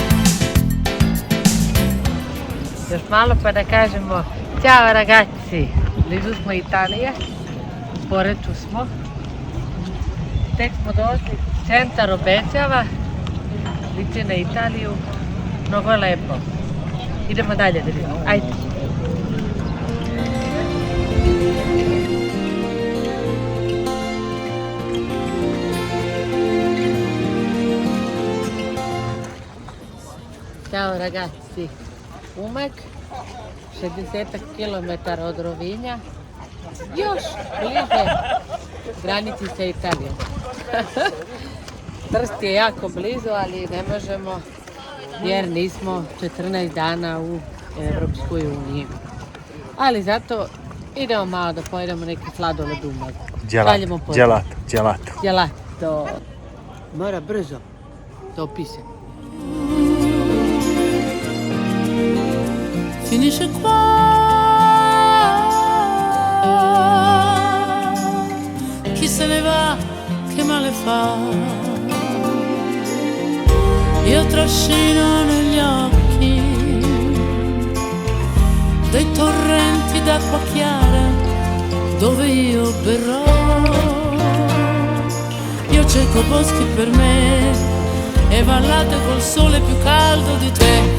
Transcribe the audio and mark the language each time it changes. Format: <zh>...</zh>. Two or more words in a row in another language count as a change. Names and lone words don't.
<sr>Još malo pa da kažemo</sr> <it>ciao ragazzi,</it> <sr>blizu smo Italije, u Poreču smo. Tek smo došli, centar obećava, liči na Italiju, mnogo je lepo. Idemo dalje da vidimo, ajde.</sr> <it>Ciao ragazzi,</it> <sr>Umag, 60 km od Rovinja, još bliže granici sa Italijom. Trst je jako blizu, ali ne možemo jer nismo 14 dana u Evropskoj uniji. Ali zato idemo malo da pojedemo neki sladoled u Umagu. Šaljemo poruku. Gelato. Gelato. Mora brzo da opišem.</sr> <it>Finisce qua, chi se ne va, che male fa, io trascino negli occhi dei torrenti d'acqua chiara dove io berrò, io cerco boschi per me e vallate col sole più caldo di te.</it>